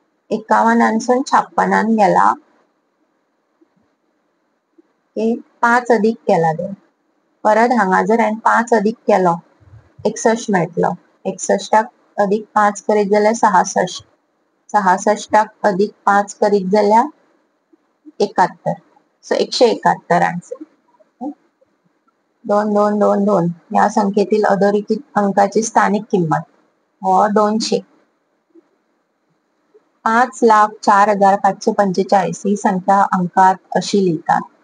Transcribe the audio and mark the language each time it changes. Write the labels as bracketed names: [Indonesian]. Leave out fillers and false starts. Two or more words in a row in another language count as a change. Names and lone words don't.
[Konkani] 51 56 गेला 5 अधिक केला दे परत हांगा जर हांवें 5 अधिक केलो 61 मेळटलो 61 अधिक 5 करीत जाल्यार 66 66 अधिक 5 करीत जाल्यार 71 सो 171 आन्सर [Marathi] 2222 या संख्येतील अधोरेखित अंकाची स्थानिक किंमत हो 200 5,04,545 ही संख्या अंकात अशी लिहितात